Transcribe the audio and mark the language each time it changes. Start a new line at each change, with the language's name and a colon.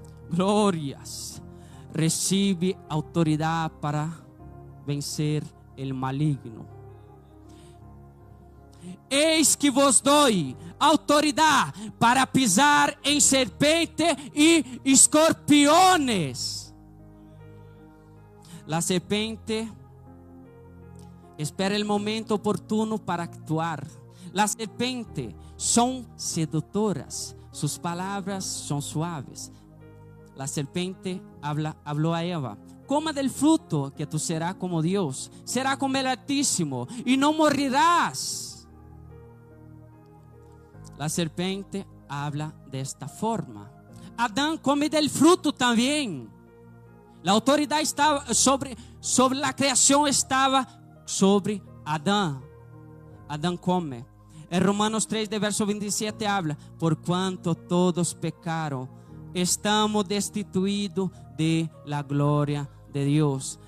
Portuguese: Glórias, recibe autoridade para vencer el maligno. Eis que vos dou autoridade para pisar em serpente e escorpiones.
Spanish: La serpente espera el momento oportuno para actuar. Las serpientes son seductoras, sus palabras son suaves. La serpiente habló a Eva: coma del fruto que tú serás como Dios, será como el Altísimo y no morirás. La serpiente habla de esta forma. Adán come del fruto también.
Portuguese: La autoridade estava sobre a criação, estava sobre Adão. Adão come. Em Romanos 3, de verso 27, habla: por quanto todos pecaram, estamos destituídos
Spanish: de la
Portuguese: glória de Deus.